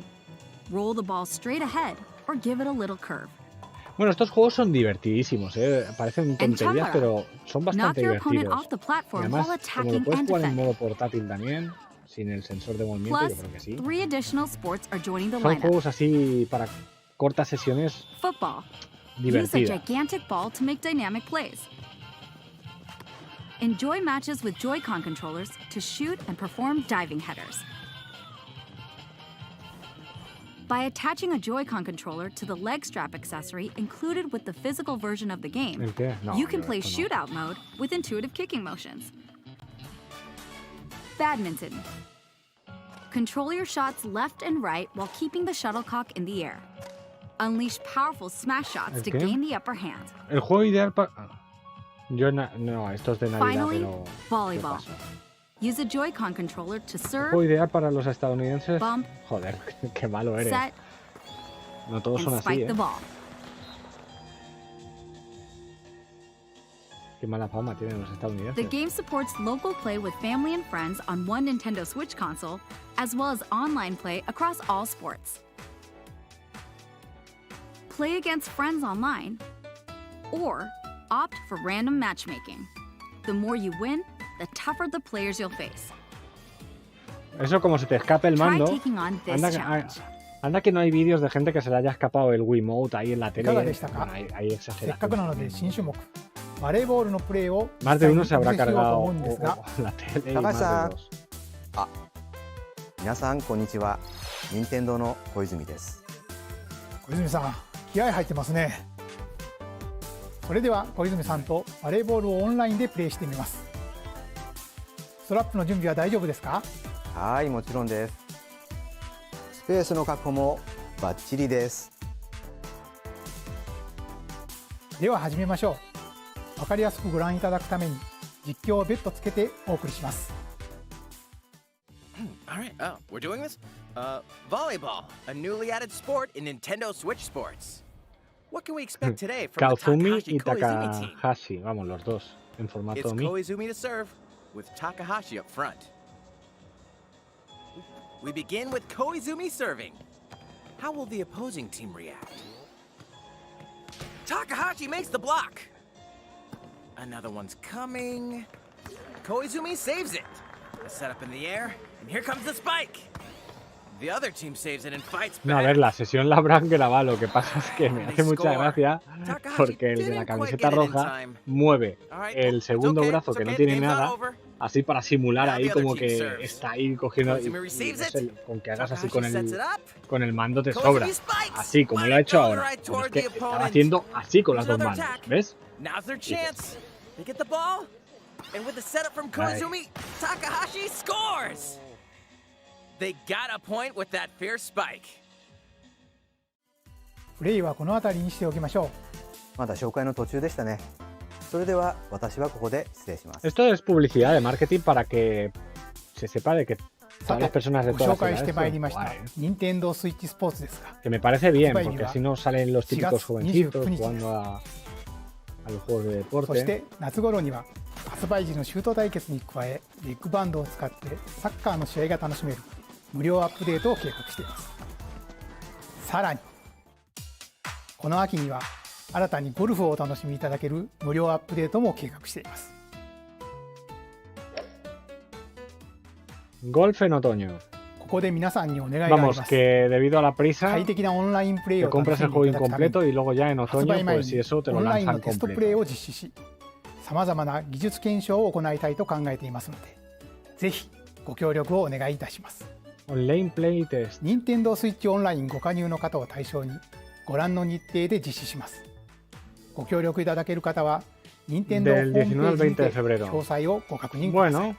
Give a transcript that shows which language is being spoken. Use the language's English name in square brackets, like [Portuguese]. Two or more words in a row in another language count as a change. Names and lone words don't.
[English] Roll the ball straight ahead or give it a little curve. [Spanish] Bueno, estos juegos son divertidísimos, ¿eh? Parecen tonterías, Chandler. pero son [English] Knock [Spanish] bastante [English] your opponent [Spanish] divertidos. [English] off the [Spanish] Y [English] platform [Spanish] además, [English] while [Spanish] como lo [English] attacking [Spanish] puedes [English] and [Spanish] jugar en [English] defending. [Spanish] modo portátil también, sin el sensor de movimiento, [English] Plus, [Spanish] yo creo que sí. [English] 3 additional sports are joining the [Spanish] Son [English] lineup. [Spanish] juegos así para cortas sesiones [English] Football. Use a [Spanish] divertidas. [English] gigantic ball to make dynamic plays. Enjoy matches with Joy-Con controllers to shoot and perform diving headers. By attaching a Joy-Con controller to the leg strap accessory included with the physical version of the game, [Spanish] ¿El qué? No, [English] you can [Spanish] yo [English] play [Spanish] esto no. [English] shootout mode with intuitive kicking motions. Badminton. Control your shots left and right while keeping the shuttlecock in the air. Unleash powerful smash shots [Spanish] ¿El [English] to [Spanish] qué? [English] gain the upper hand. [Spanish] El juego ideal para... Yo no, esto es de Navidad, [English] Finally, [Spanish] pero... ¿qué [English] volleyball. [Spanish] pasa? [English] Use a Joy-Con controller to [Spanish] El [English] serve, [Spanish] juego ideal para los estadounidenses... [English] bump, [Spanish] Joder, qué malo eres. [English] set, [Spanish] No todos son [English] and [Spanish] así, [English] spike [Spanish] ¿eh? [English] the ball. [Spanish] Qué mala fama tienen los [English] The [Spanish] estadounidenses. [English] game supports local play with family and friends on one Nintendo Switch console, as well as online play across all sports. Play against friends online, or opt for random matchmaking. The more you win, the tougher the players you'll face. [Spanish] Eso como se te escape el [English] Try [Spanish] mando... [English] taking on this [Spanish] Anda, [English] challenge. [Spanish] anda que no hay vídeos de gente que se le haya escapado el Wiimote ahí en la [Japanese] い [Spanish] tele. [Japanese] かがでしたか？ [Spanish] Bueno, hay [Japanese] せっかくなので [Spanish] exageración. [Japanese] 新種目バレーボールのプレーを [Spanish] Más de uno [Japanese] 実 [Spanish] se [Japanese] 際に [Spanish] habrá [Japanese] お見せしようと [Spanish] cargado [Japanese] 思うんですが、 [Spanish] la tele y [Japanese] 高橋 [Spanish] más de [Japanese] さん [Spanish] dos. [Japanese] 皆さんこんにちは。任天堂の小泉です。小泉さん気合入ってますね。それでは小泉さんとバレーボールをオンラインでプレーしてみます。ストラップの準備は大丈夫ですか？はい、もちろんです。スペースの確保もバッチリです。では始めましょう。わかりやすくご覧いただくために実況を別途つけてお送りします。 [English] All right, we're doing this? Volleyball, a newly added sport in Nintendo Switch Sports. What can we expect today from the Kaozumi Takahashi [Spanish] y [English] Koizumi team? Takahashi, [Spanish] vamos, los dos, en formato [English] It's [Spanish] Mi. [English] Koizumi to serve, with Takahashi up front. We begin with Koizumi serving. How will the opposing team react? Takahashi makes the block. Another one's coming. Koizumi saves it. A setup in the air, and here comes the spike. The other team saves it and fights back. [Spanish] No, a ver, la sesión la habrán grabado. Lo que pasa es que me hace mucha gracia porque el de la camiseta roja mueve el segundo brazo que no tiene nada, así para simular ahí como que está ahí cogiendo. Y no sé, con que hagas así con el mando te sobra. Así como lo ha hecho ahora. Pero es que estaba haciendo así con las dos manos. ¿Ves? [English] Now's their chance. They get the ball, and with the setup from Koizumi, Takahashi scores. They got a point with that fierce spike. [Japanese] プレイはこの辺りにしておきましょう。まだ紹介の途中でしたね。それでは私はここで失礼します。 [Spanish] Esto es publicidad de marketing para que se sepa de que todas las personas de todas las edades juegan. [Japanese] Nintendo Switch Sports ですが。 [Spanish] Que me parece bien, porque así no salen los típicos jovencitos jugando a los juegos de deporte. [Japanese] そして夏頃には発売時のシュート対決に加え、ビッグバンドを使ってサッカーの試合が楽しめる無料アップデートを計画しています。さらにこの秋には新たにゴルフをお楽しみいただける無料アップデートも計画しています。 [Spanish] Golf en otoño. [Japanese] ここで皆さんにお願いがあります。 [Spanish] Vamos, que debido a la prisa [Japanese] 快適なオンラインプレイを [Spanish] te compras el juego incompleto y luego ya en otoño, pues si eso te lo [Japanese] オンライン [Spanish] lanzan [Japanese] のテストプレイ [Spanish] completo. [Japanese] を実施し、さまざまな技術検証を行いたいと考えていますので、ぜひご協力をお願いいたします。 [English] Online Play Test. [Japanese] Nintendo Switch オンラインご加入の方を対象にご覧の日程で実施します。ご協力いただける方は Nintendo ホームページにて詳細をご確認ください。